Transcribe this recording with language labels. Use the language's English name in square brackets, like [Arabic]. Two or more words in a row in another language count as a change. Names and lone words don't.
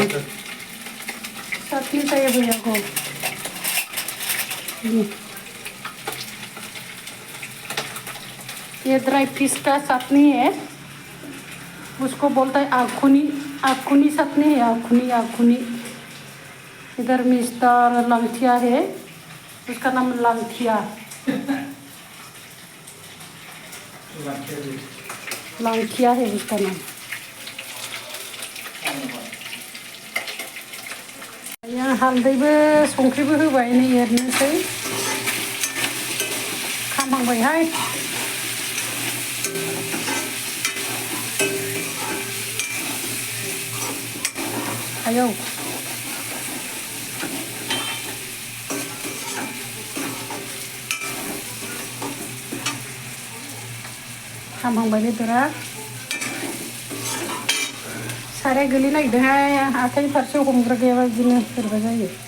[Hindi] चाहिए भैया को ये [English] dry fish [Hindi] का चटनी है उसको बोलता है आखुनी चटनी है आखुनी इधर मिस्टर लंथिया है उसका नाम लंथिया है उसका नाम यहाँ [Bodo] हालदैबो संख्रिबो होबाय नै एरनोसै खामहांबायहाय आयौ खामहांबाय बेदरा साराय गोलै नागिरदोंहाय आखाइ फारसे हमग्रा गैयाबा बिदिनो बोरैबा जायो